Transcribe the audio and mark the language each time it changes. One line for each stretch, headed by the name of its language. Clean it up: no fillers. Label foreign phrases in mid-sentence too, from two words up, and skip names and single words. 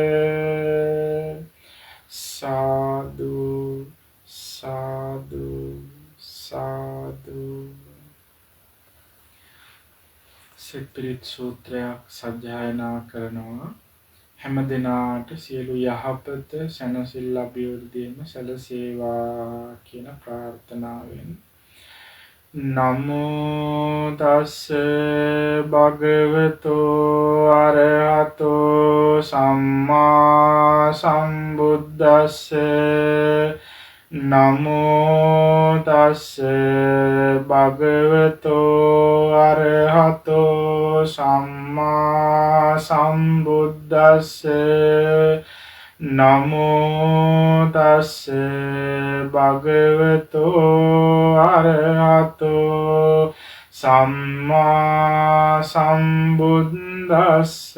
Sinhala: සාදු සාදු සාදු සිප්පිරිත් සූත්‍රයක් සජ්ජායනා කරනවා හැම දිනාට සියලු යහපත සැනසෙල්ල අභිවෘද්ධියම සැලසේවා කියන ප්‍රාර්ථනාවෙන්
Pali: නමෝ තස්ස භගවතෝ අරහතෝ සම්මා සම්බුද්දස්ස නමෝ තස්ස භගවතෝ අරහතෝ සම්මා සම්බුද්දස්ස නමෝ තස්ස භගවතෝ අරහතෝ සම්මා සම්බුද්දස්ස